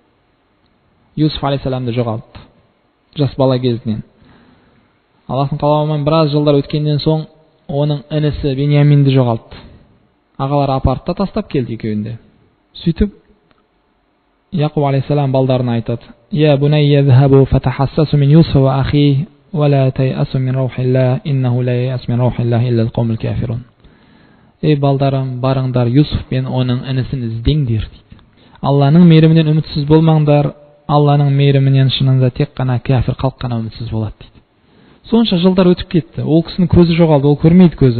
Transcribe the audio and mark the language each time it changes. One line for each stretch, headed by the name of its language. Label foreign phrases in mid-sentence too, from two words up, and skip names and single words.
Kazakh: Юсуф алейхиссаламды жоғалтты жас бала кезінен. Аллахтың қалауымен біраз жылдар өткеннен соң оның інісі Беньяминді жоғалтты. Ағалары апарды да тастап келді екеуінде. Сөйтіп Яқуб алейхиссалам балдарына айтады:
Arabic: "يا بني اذهبوا فتحسسوا من يوسف وأخيه ولا تيأسوا من روح الله إنه لا ييأس من روح الله إلا القوم الكافرون."
Kazakh: Ей балдарым, барыңдар, Юсуф пен оның інісін іздеңдер дейді. Алланың мейірімінен үмітсіз болмаңдар, Алланың мейірімінен шынында тек қана кәфір халық қана үмітсіз болады дейді. Сонша жылдар өтіп кетті. Ол кісінің көзі жоғалды, ол көрмейді көзі.